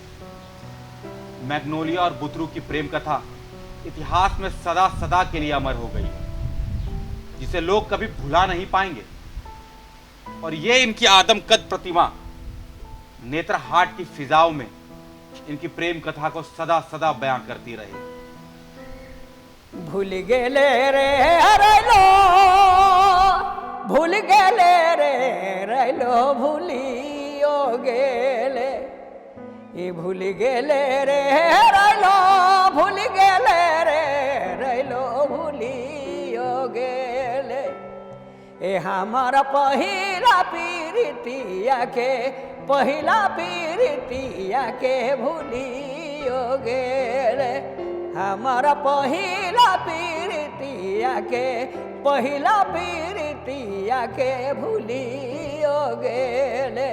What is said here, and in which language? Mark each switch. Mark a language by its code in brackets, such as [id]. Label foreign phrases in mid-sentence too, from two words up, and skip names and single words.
[hi] मैग्नोलिया और बुतरू की प्रेम कथा इतिहास में सदा सदा के लिए अमर हो गई, जिसे लोग कभी भुला नहीं पाएंगे। और ये इनकी आदमकद प्रतिमा नेत्रहाट की फिजाओं में इनकी प्रेम कथा को सदा सदा बयां करती रही। [sck] भूल गेले रे रैलो, भूल गेले रे रैलो, भूलियो गेले, ये भूल गेले रे रैलो, भूल गेले रे रैलो, भूलियो गेले। ए हमारा पहिला पीरितिया के, पहिला पीरितिया के भूलियो गेले। हमारा पहिला पीरितिया के, पहिला पीरितिया के भूलियो गेले।